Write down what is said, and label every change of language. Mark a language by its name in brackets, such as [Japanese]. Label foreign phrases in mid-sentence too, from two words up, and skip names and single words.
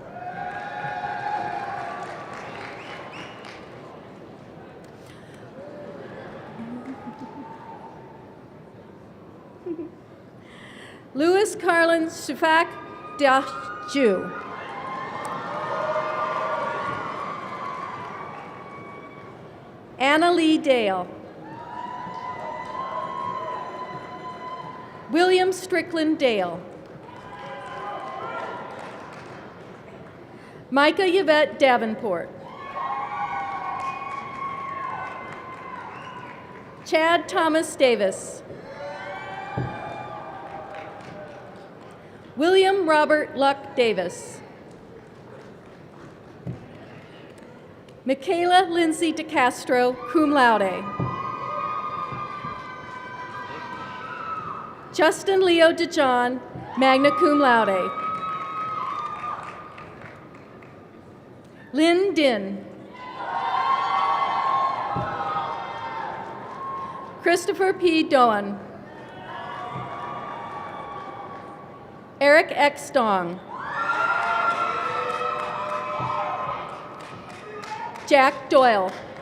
[English] Louis Carlin Shafak Dahju. Anna Lee Dale. William Strickland Dale. Micah Yvette Davenport. Chad Thomas Davis. William Robert Luck Davis. Michaela Lindsay DeCastro, [Latin] cum laude. [English] Justin Leo DeJohn, [Latin] magna cum laude. [English] Lynn Din. Christopher P. Doan. Eric X. Stong. Jack Doyle.